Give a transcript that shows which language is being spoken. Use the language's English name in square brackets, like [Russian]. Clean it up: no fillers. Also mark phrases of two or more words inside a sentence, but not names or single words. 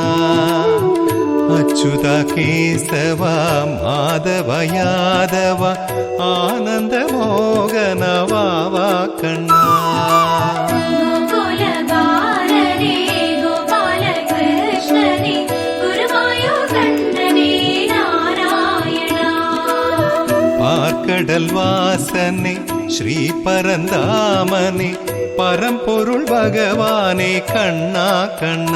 [Malayalam] അച്യുത കേശവ മാധവ യാദവ ആനന്ദ മോഹന വാവാ കണ്ണാ. [Tamil] பார்க்கடல் வாசனே ஸ்ரீ பரந்தாமனே பரம்பொருள் பகவானே கண்ணா கண்ணா.